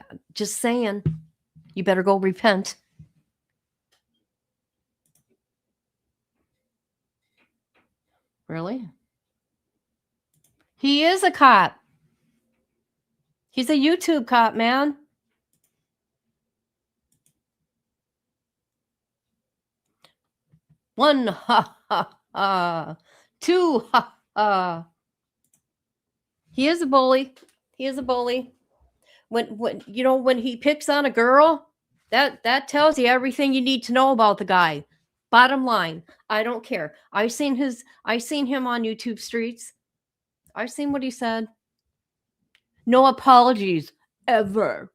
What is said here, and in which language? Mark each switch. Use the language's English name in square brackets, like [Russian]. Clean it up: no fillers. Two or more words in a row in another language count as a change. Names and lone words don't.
[English] Just saying. You better go repent. Really? He is a cop. He's a YouTube cop, man. One, ha, ha, ha. Two, ha, ha. He is a bully. He is a bully. When he picks on a girl, that tells you everything you need to know about the guy. Bottom line, I don't care. I seen him on YouTube streets. I've seen what he said. No apologies ever.